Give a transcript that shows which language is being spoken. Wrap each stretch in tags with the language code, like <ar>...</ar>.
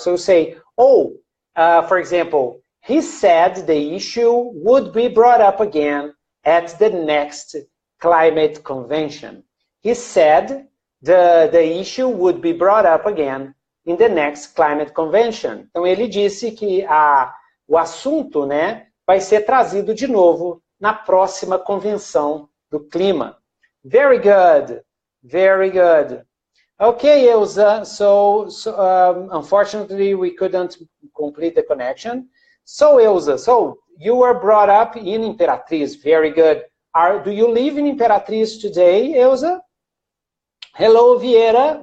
<en>So you say, oh, for example, he said the issue would be brought up again at the next climate convention. He said the issue would be brought up again in the next climate convention.</en> <pt>Então ele disse que o assunto, né, vai ser trazido de novo na próxima convenção do clima.</pt> <en>Very good. Very good. Okay, Elsa, so unfortunately we couldn't complete the connection. So, Elsa, so you were brought up in Imperatriz. Very good. Do you live in Imperatriz today, Elsa? Hello, Vieira.</en>